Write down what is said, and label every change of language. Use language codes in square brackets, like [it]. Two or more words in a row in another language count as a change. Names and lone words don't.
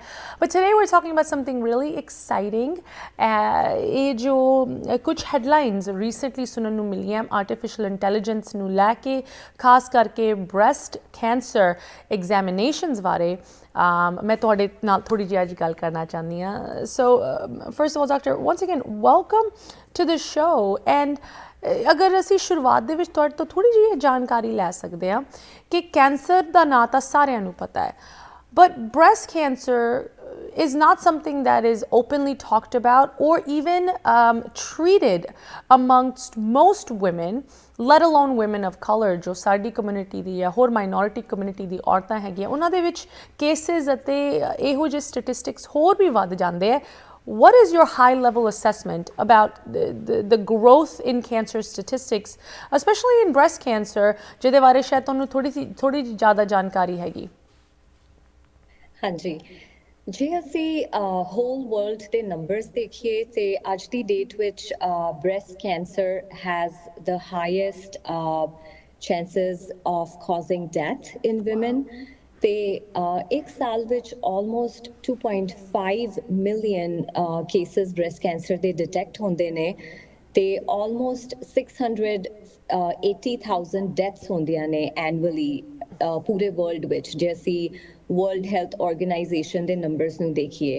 [en] but today we are talking about something really exciting. [pa] ਇਹ ਜੋ ਕੁਝ [en] headlines recently [pa] ਸੁਣਨ ਨੂੰ ਮਿਲੀਆਂ [en] artificial intelligence [pa] ਨੂੰ ਲੈ ਕੇ, ਖਾਸ ਕਰਕੇ [en] breast cancer examinations [pa] ਬਾਰੇ ਮੈਂ ਤੁਹਾਡੇ ਨਾਲ ਥੋੜ੍ਹੀ ਜਿਹੀ ਅੱਜ ਗੱਲ ਕਰਨਾ ਚਾਹੁੰਦੀ ਹਾਂ। [en] So first of all doctor, once again welcome to the show. [pa] ਐਂਡ ਅਗਰ ਅਸੀਂ ਸ਼ੁਰੂਆਤ ਦੇ ਵਿੱਚ ਤੁਹਾਡੇ ਤੋਂ ਥੋੜ੍ਹੀ ਜਿਹੀ ਜਾਣਕਾਰੀ ਲੈ ਸਕਦੇ ਹਾਂ ਕਿ ਕੈਂਸਰ ਦਾ ਨਾਂ ਤਾਂ ਸਾਰਿਆਂ ਨੂੰ ਪਤਾ ਹੈ, [en] but breast cancer is not something that is openly talked about or even treated amongst most women, let alone women of color [pa] ਜੋ ਸਾਡੀ ਕਮਿਊਨਿਟੀ ਦੀ ਜਾਂ ਹੋਰ [en] minority community [pa] ਦੀ ਔਰਤਾਂ ਹੈਗੀਆਂ ਉਹਨਾਂ ਦੇ ਵਿੱਚ ਕੇਸਿਸ ਅਤੇ ਇਹੋ ਜਿਹੇ ਸਟੈਟਿਸਟਿਕਸ ਹੋਰ ਵੀ ਵੱਧ ਜਾਂਦੇ ਹੈ। [en] What is your high-level assessment about the growth in cancer statistics, especially in breast cancer, [pa] ਜਿਹਦੇ ਬਾਰੇ ਸ਼ਾਇਦ ਤੁਹਾਨੂੰ ਥੋੜੀ ਜ਼ਿਆਦਾ ਜਾਣਕਾਰੀ ਹੈਗੀ? ਹਾਂਜੀ, ਜੇ ਅਸੀਂ [en] whole world [pa] ਦੇ ਨੰਬਰਸ ਦੇਖੀਏ ਤੇ ਅੱਜ ਦੀ ਡੇਟ ਵਿੱਚ [en] breast cancer has the highest chances of causing death in women। [pa] ਤੇ ਇੱਕ ਸਾਲ ਵਿੱਚ [en] almost 2.5 million cases breast cancer [pa] ਦੇ ਡਿਟੈਕਟ ਹੁੰਦੇ ਨੇ ਤੇ [en] almost 680,000 deaths [pa] ਹੁੰਦੀਆਂ ਨੇ ਐਨੂਅਲੀ ਪੂਰੇ ਵਰਲਡ ਵਿੱਚ, ਜੇ ਅਸੀਂ ਵਰਲਡ ਹੈਲਥ ਆਰਗੇਨਾਈਜੇਸ਼ਨ ਦੇ ਨੰਬਰਸ ਨੂੰ ਦੇਖੀਏ।